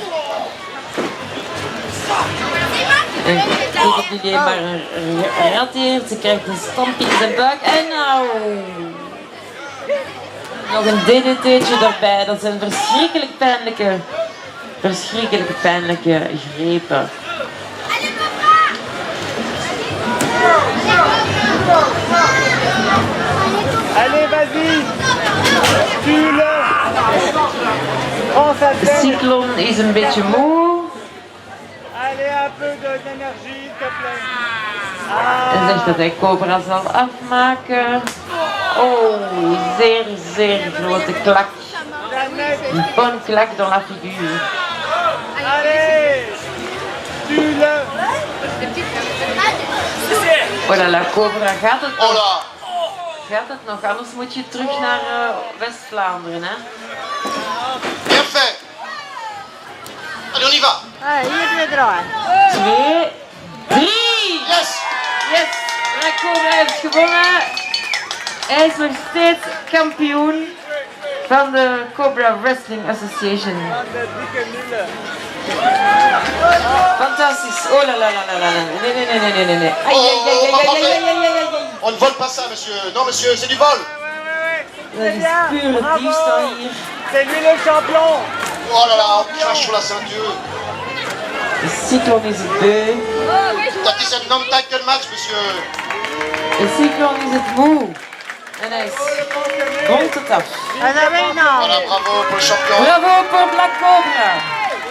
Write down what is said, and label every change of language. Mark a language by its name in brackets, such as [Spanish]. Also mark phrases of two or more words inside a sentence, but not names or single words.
[Dutch] En tegen jullie maar een rat hier. Ze krijgt een stamp in zijn buik. En nou... Nog een DDT'tje erbij. Dat zijn verschrikkelijk pijnlijke grepen. [French] Allez, vas-y. Tue-le. Prends sa [Dutch] De [French] tête. [Dutch] cyclone is een beetje moe. [French] Allez, un peu d'énergie, s'il te plaît. [Dutch] En zegt dat hij Cobra zal afmaken. Oh, zeer grote klak. Een bonne klak [French] dans la figure. Allez. Tue-le. Oh là là, Cobra, [Dutch] gaat het [French] Oh [Dutch] nog? [French] là. [Dutch] Gaat het nog? Anders moet je terug naar West-Vlaanderen, hè? [French] Bien fait. Allez, on y va. [Dutch] Hier weer draaien. 2, 3! [English] Yes. Yes! [Dutch] Cobra heeft gewonnen. Hij is nog steeds kampioen van de Cobra Wrestling Association. De dikke nullen. Fantastisch. [French] Francis. Oh là là là là là. [Dutch] Nee. [French] Aïe, aïe. On ne vole pas ça, monsieur. Non, monsieur, c'est du vol. [Dutch] Dat is pure diefstal hier. [French] C'est lui le champion. Oh là là, on crache sur la ceinture. [Dutch] De cyclone is het beu. Dat is een [English] non-title match, [French] monsieur. [Dutch] De cyclone is het moe. En hij rondt het af. En dan ben je nou. [French] Voilà, bravo pour le champion. Bravo pour Black Cobra.